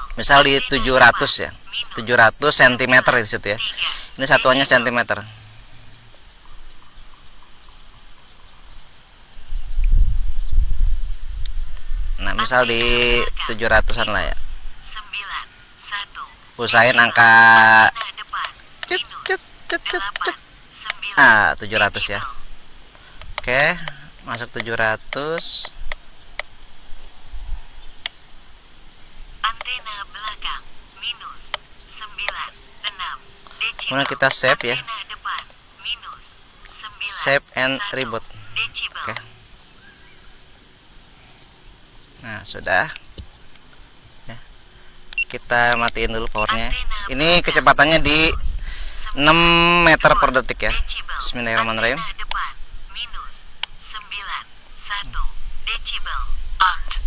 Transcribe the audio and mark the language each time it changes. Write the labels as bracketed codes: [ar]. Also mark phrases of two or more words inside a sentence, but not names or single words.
[id] Misal di 700 ya, 700 cm di situ ya. 3. Ini satuannya cm. Nah, misal di 700-an lah ya. 9. 1. Usahain angka Antena depan cet, minus cet, cet, cet, cet. 8. 9. 700 ya. Oke, masuk 700. Antena belakang minus 9. 6. Decibel. Kemudian kita save ya. Antena depan minus 9. [en] Save and [id] 1 reboot. decibel. Oke. Nah, sudah. Ya. Kita matiin dulu powernya. Ini kecepatannya di 6 meter per detik ya. Decibel. [ar] Bismillahirrahmanirrahim. [id] Antena depan minus 9. 1 decibel. On.